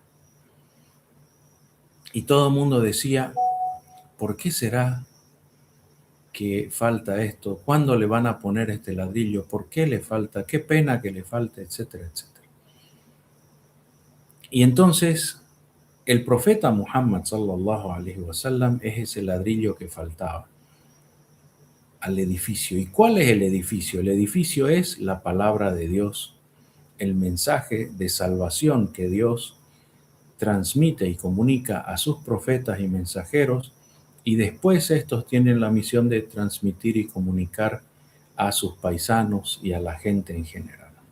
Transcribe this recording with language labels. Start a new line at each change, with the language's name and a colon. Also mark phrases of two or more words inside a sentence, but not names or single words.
Spanish: Y todo el mundo decía, ¿por qué será que falta esto? ¿Cuándo le van a poner este ladrillo? ¿Por qué le falta? ¿Qué pena que le falte? Etcétera, etcétera. Y entonces el profeta Muhammad
Arabic: صلى الله عليه وسلم
Spanish: es ese ladrillo que faltaba al edificio. ¿Y cuál es el edificio? El edificio es la palabra de Dios, el mensaje de salvación que Dios transmite y comunica a sus profetas y mensajeros, y después estos tienen la misión de transmitir y comunicar a sus paisanos y a la gente en general.